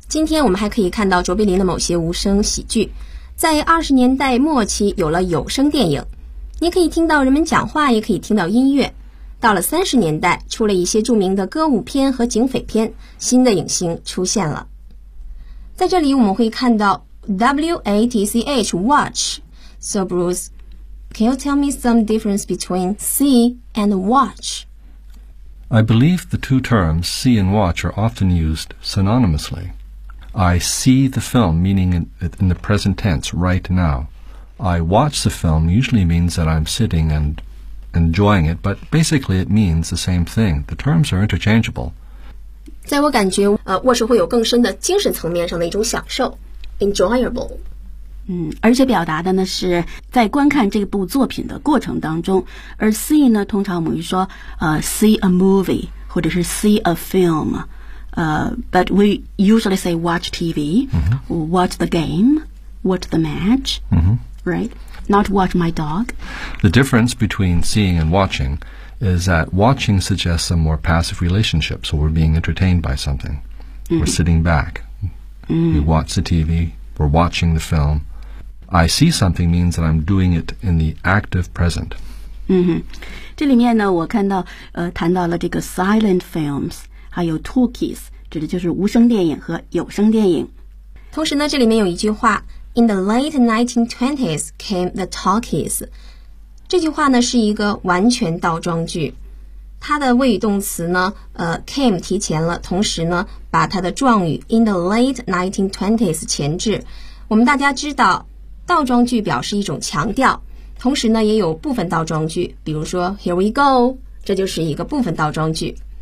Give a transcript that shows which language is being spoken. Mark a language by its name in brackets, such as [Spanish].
[Chinese] 今天我们还可以看到卓别林的某些无声喜剧，在20年代末期有了有声电影，你可以听到人们讲话，也可以听到音乐。到了30年代，出了一些著名的歌舞片和警匪片，新的影星出现了。在这里我们会看到 WATCH watch。 [English] So Bruce, can you tell me some difference between see and watch? I believe the two terms see and watch are often used synonymously. I see the film, meaning in the present tense, right now. I watch the film usually means that I'm sitting andenjoying it, but basically it means the same thing. The terms are interchangeable. [Chinese] 在我感觉，watch会有更深的精神层面上的一种享受 ，enjoyable。嗯，而且表达的呢是在观看这部作品的过程当中。而 see 呢，通常我们会说， [English] see a movie [Chinese] 或者是 [English] see a film。 But we usually say watch TV,、 mm-hmm. watch the game, watch the match,、 mm-hmm. right? Not watch my dog. The difference between seeing and watching is that watching suggests a more passive relationship, so we're being entertained by something.、 Mm-hmm. We're sitting back.、 Mm-hmm. We watch the TV. We're watching the film. I see something means that I'm doing it in the active present.、 Mm-hmm. [Chinese] 这里面呢，我看到谈到了这个 silent films, 还有 talkies, 指的就是无声电影和有声电影。同时呢，这里面有一句话， [English] In the late 1920s came the talkies. [Chinese] 这句话呢是一个完全倒装句。它的谓语动词呢came 提前了，同时呢把它的状语 [English] in the late 1920s [Chinese] 前置。我们大家知道倒装句表示一种强调，同时呢也有部分倒装句，比如说 [English] here we go, [Chinese] 这就是一个部分倒装句。